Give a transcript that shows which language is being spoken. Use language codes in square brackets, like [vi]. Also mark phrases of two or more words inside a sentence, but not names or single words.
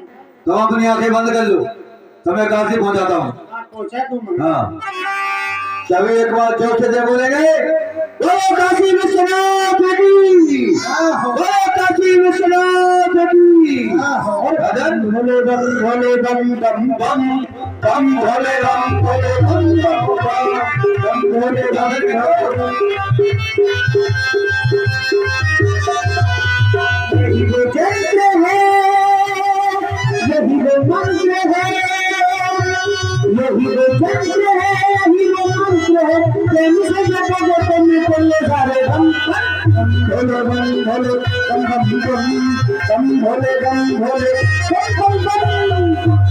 [hi] तुम अपनी आंखें बंद कर लो, तुम्हें काशी पहुंचाता हूँ। पहुंचा तुम। हाँ, सभी एक बार जोर से बोलेंगे, ओ काशी विश्वनाथ की, ओ काशी विश्वनाथ की। भजन भोले बम भोले बम बम बम बम भोले बम भोले बम बम बम भोले बम। यही वो चंद्र है, यही वो मंत्र है, यही वो चंद्र है, यही वो मंत्र है। प्रेम से जपो तुम बोले सारे बम भोले बम भोले बम बम बम भोले बम भोले बम बम।